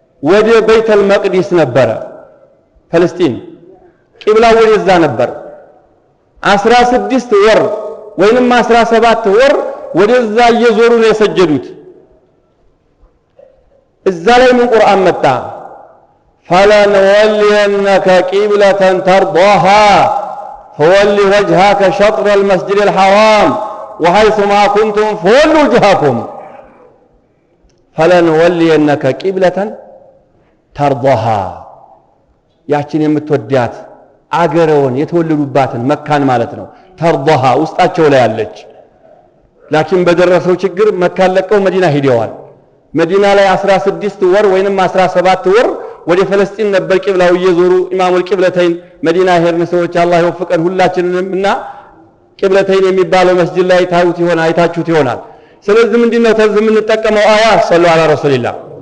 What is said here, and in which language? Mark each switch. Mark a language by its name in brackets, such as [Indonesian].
[Amharic] ወደ ቤተል መቅዲስ ነበረ። ፍልስጤም ቂብላ ወደዛ ነበር። 16 ወር ወይንም 17 ወር ወደዛ እየዞሩ ነው የሰጀዱት። እዛ ላይ ምን ቁርአን መጣ? [Arabic] فلنولينك قبلة ترضاها فول وجهك شطر المسجد الحرام وحيث ما كنتم فولوا وجهكم فلنولينك قبلة ترضاها [Amharic] ያችን የምትወዳት አገረውን የተወለዱባትን መካን ማለት ነው ተርضሃ ውስጣቸው ላይ ያለች ላኪን በደረሰው ችግር መካን ለቀው መዲና ሄደዋል መዲና ላይ 16 ወር ወይንም 17 ወር ወደ ፍልስጤም ነበር ቂብላው እየዞሩ ኢማሙል ቂብለተይን መዲና ሄድን ሰዎች አላህ ይወፍቀን ሁላችንንምና ቂብለተይን የሚባለው መስጂድ ላይ አይታችሁት ይሆናል ስለዚህ ምንድነው ተዝም እንጠቀመው አያ ሰለላሁ ዐለይሂ ወሰለም